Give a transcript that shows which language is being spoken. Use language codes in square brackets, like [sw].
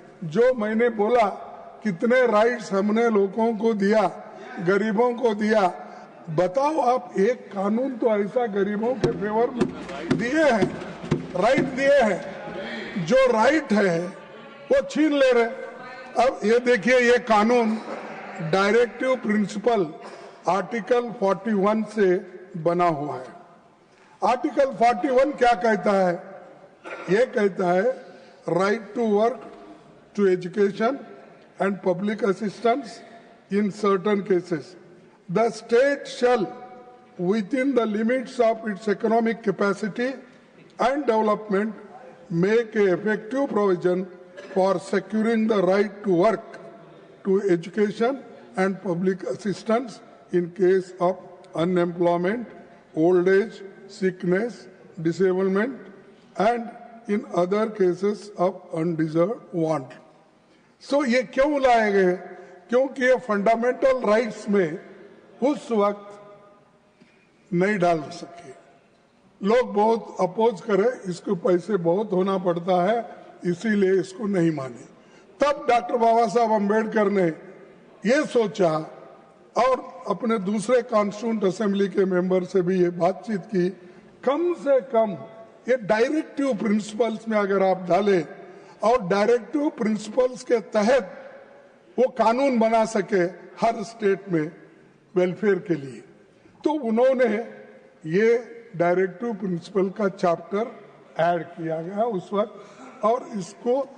[hi] जो मैंने बोला कितने राइट्स हमने लोगों को दिया, गरीबों को दिया, बताओ आप एक कानून तो ऐसा गरीबों के फेवर में दिए हैं, राइट दिए हैं, जो राइट है वो छीन ले रहे। अब ये देखिए, ये कानून डायरेक्टिव प्रिंसिपल आर्टिकल 41 से बना हुआ है। आर्टिकल 41 क्या कहता है? ये कहता है [en] Right to work, to education and public assistance in certain cases the state shall, within the limits of its economic capacity and development, make a effective provision for securing the right to work, to education and public assistance in case of unemployment, old age, sickness, disablement, and in other cases of undeserved want. [hi] So ये क्यों लाए गए? क्योंकि ये fundamental rights में उस वक्त नहीं डाल सके। लोग बहुत अपोज करे, इसको पैसे बहुत होना पड़ता है, इसीलिए इसको नहीं माने। तब डॉक्टर बाबा साहब अम्बेडकर ने ये सोचा और अपने दूसरे कॉन्स्टिट्यूंट असेंबली के मेंबर से भी ये बातचीत की, कम से कम ये डायरेक्टिव प्रिंसिपल्स में अगर आप डालें और डायरेक्टिव प्रिंसिपल्स के तहत वो कानून बना सके हर स्टेट में वेलफेयर के लिए, तो उन्होंने ये डायरेक्टिव प्रिंसिपल का चैप्टर ऐड किया गया उस वक्त, और इसको